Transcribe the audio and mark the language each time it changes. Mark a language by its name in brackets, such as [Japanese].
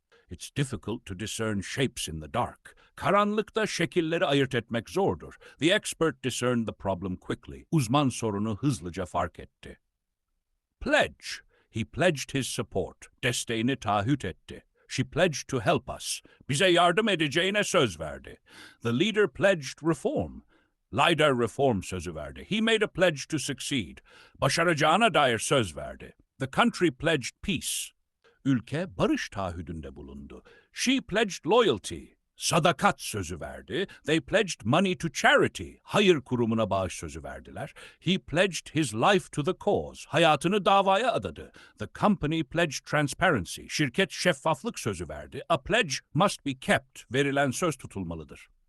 [English] It's difficult to discern shapes in the dark. [Turkish] Karanlıkta şekilleri ayırt etmek zordur. [English] The expert discerned the problem quickly. [Turkish] Uzman sorunu hızlıca fark etti. Pledge. [English] He pledged his support. [Turkish] Desteğini taahhüt etti. [English] She pledged to help us. [Turkish] Bize yardım edeceğine söz verdi. [English] The leader pledged reform. [Turkish] Lider reform sözü verdi. [English] He made a pledge to succeed. [Turkish] Başaracağına dair söz verdi. [English] The country pledged peace. [Turkish] Ülke barış taahhüdünde bulundu. [English] She pledged loyalty. [Turkish] Sadakat sözü verdi. [English] They pledged money to charity. [Turkish] Hayır kurumuna bağış sözü verdiler. [English] He pledged his life to the cause. [Turkish] Hayatını davaya adadı. [English] The company pledged transparency. [Turkish] Şirket şeffaflık sözü verdi. [English] A pledge must be kept. [Turkish] Verilen söz tutulmalıdır.